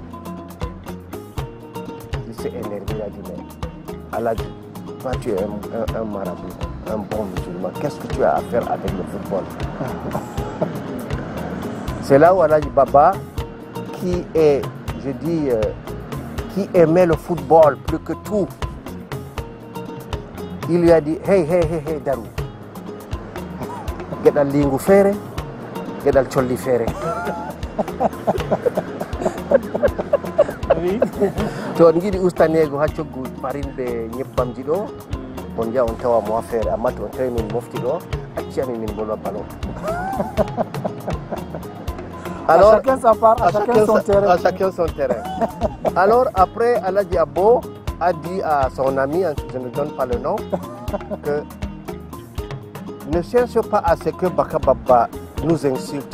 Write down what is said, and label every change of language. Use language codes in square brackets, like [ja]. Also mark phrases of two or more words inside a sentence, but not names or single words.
[fr] Il s'est énervé, il a dit, mais Aladji, toi tu es un marabout, un bon musulman. Qu'est-ce que tu as à faire avec le football? C'est là où Aladji Baba, qui est, je dis, qui aimait le football plus que tout, il lui a dit, [ff] hey Darou, geɗal lingu feere, geɗal colli feere. To on jiɗi ustanego ha coggu farinde ñebbamji ɗo on jiya on tawa mo ha feere, amma to on tawi min mofti ɗo acci amin min bolwa ballon. [fr] Alors, à chacun son terrain. Alors après, Aladji Abo a dit à son ami, je ne donne pas le nom, que ne cherche pas à ce que Baka Baba nous insulte.